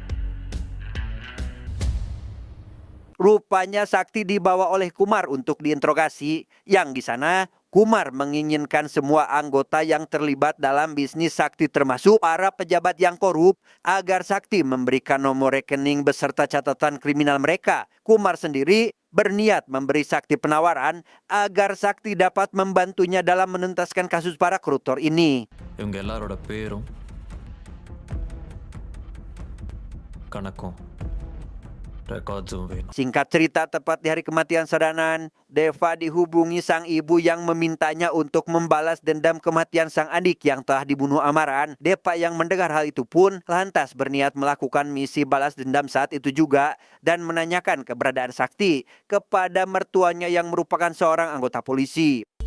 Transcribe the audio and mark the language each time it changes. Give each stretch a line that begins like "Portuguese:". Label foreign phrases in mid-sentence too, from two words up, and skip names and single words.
Indonesian: rupanya Sakti dibawa oleh Kumar untuk diinterogasi, yang di sana Kumar menginginkan semua anggota yang terlibat dalam bisnis Sakti termasuk para pejabat yang korup agar Sakti memberikan nomor rekening beserta catatan kriminal mereka. Kumar sendiri berniat memberi Sakti penawaran agar Sakti dapat membantunya dalam menuntaskan kasus para koruptor ini.
Tamil: இவங்க எல்லாரோட பேரும் கணக்கும் rekordsum வேணும்.
Indonesian: Singkat cerita, tepat di hari kematian Sadanan, Deva dihubungi sang ibu yang memintanya untuk membalas dendam kematian sang adik yang telah dibunuh Amaran. Deva yang mendengar hal itu pun lantas berniat melakukan misi balas dendam saat itu juga dan menanyakan keberadaan Sakti kepada mertuanya yang merupakan seorang anggota polisi.